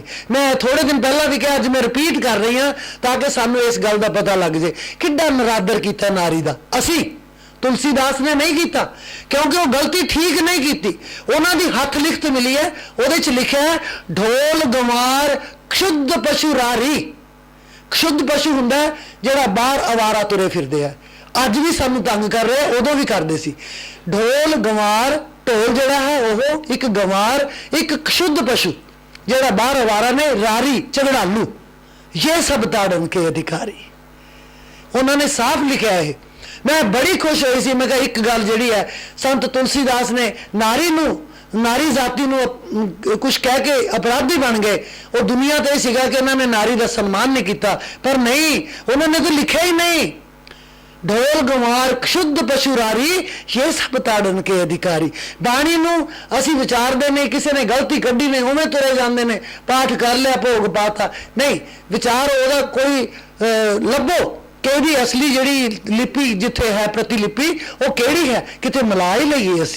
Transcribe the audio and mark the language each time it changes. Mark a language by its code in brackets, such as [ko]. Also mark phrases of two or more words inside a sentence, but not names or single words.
[pa] ਮੈਂ ਥੋੜੇ ਦਿਨ ਪਹਿਲਾਂ ਵੀ ਕਿਹਾ, ਅੱਜ ਮੈਂ ਰਿਪੀਟ ਕਰ ਰਹੀ ਹਾਂ ਤਾਂ ਕਿ ਸਾਨੂੰ ਇਸ ਗੱਲ ਦਾ ਪਤਾ ਲੱਗ ਜੇ ਕਿੱਡਾ ਨਰਾਦਰ ਕੀਤਾ ਨਾਰੀ ਦਾ। ਅਸੀਂ ਤੁਲਸੀਦਾਸ ਨੇ ਨਹੀਂ ਕੀਤਾ, ਕਿਉਂਕਿ ਉਹ ਗਲਤੀ ਠੀਕ ਨਹੀਂ ਕੀਤੀ। ਉਹਨਾਂ ਦੀ ਹੱਥ ਲਿਖਤ ਮਿਲੀ ਹੈ, ਉਹਦੇ ਚ ਲਿਖਿਆ ਹੈ [hi] ढोल गँवार क्षुद्ध पशु रारी। क्षुद्ध पशु [pa] ਹੁੰਦਾ ਜਿਹੜਾ ਬਾਹਰ ਆਵਾਰਾ ਤੁਰੇ ਫਿਰਦੇ ਆ, ਅੱਜ ਵੀ ਸਾਨੂੰ ਤੰਗ ਕਰ ਰਹੇ, ਉਦੋਂ ਵੀ ਕਰਦੇ ਸੀ। [hi] ढोल गँवार, [pa] ਢੋਲ ਜਿਹੜਾ ਹੈ ਉਹ ਇੱਕ ਗਵਾਰ, ਇੱਕ [hi] क्षुद्ध पशु [pa] ਜਿਹੜਾ ਬਾਹਰ ਆਵਾਰਾ ਨੇ, ਰਾਰੀ ਝਗੜਾਲੂ, ਇਹ ਸਭ [hi] ताड़न के अधिकारी। [pa] ਉਹਨਾਂ ਨੇ ਸਾਫ਼ ਲਿਖਿਆ ਹੈ। ਮੈਂ ਬੜੀ ਖੁਸ਼ ਹੋਈ ਸੀ, ਮੈਂ ਕਿਹਾ ਇੱਕ ਗੱਲ ਜਿਹੜੀ ਹੈ ਸੰਤ ਤੁਲਸੀਦਾਸ ਨੇ ਨਾਰੀ ਨੂੰ, ਨਾਰੀ ਜਾਤੀ ਨੂੰ ਕੁਝ ਕਹਿ ਕੇ ਅਪਰਾਧੀ ਬਣ ਗਏ। ਉਹ ਦੁਨੀਆ ਤੇ ਸੀਗਾ ਕਿ ਉਹਨਾਂ ਨੇ ਨਾਰੀ ਦਾ ਸਨਮਾਨ ਨਹੀਂ ਕੀਤਾ, ਪਰ ਨਹੀਂ, ਉਹਨਾਂ ਨੇ ਤਾਂ ਲਿਖਿਆ ਹੀ ਨਹੀਂ [hi] ढोल गँवार क्षुद्ध पशु रारी [pa] ਇਹ ਸਭ [hi] ताड़न के अधिकारी। [pa] ਬਾਣੀ ਨੂੰ ਅਸੀਂ ਵਿਚਾਰਦੇ ਨੇ, ਕਿਸੇ ਨੇ ਗਲਤੀ ਕੱਢੀ ਨੇ ਉਵੇਂ ਤੁਰੇ ਜਾਂਦੇ ਨੇ, ਪਾਠ ਕਰ ਲਿਆ ਭੋਗ ਪਾਤਾ, ਨਹੀਂ ਵਿਚਾਰ ਉਹਦਾ ਕੋਈ ਲੱਭੋ ਕਿ ਉਹਦੀ ਅਸਲੀ ਜਿਹੜੀ ਲਿਪੀ ਜਿੱਥੇ ਹੈ, ਪ੍ਰਤੀਲਿਪੀ ਉਹ ਕਿਹੜੀ ਹੈ, ਕਿਤੇ ਮਿਲਾ ਹੀ ਲਈਏ ਅਸੀਂ।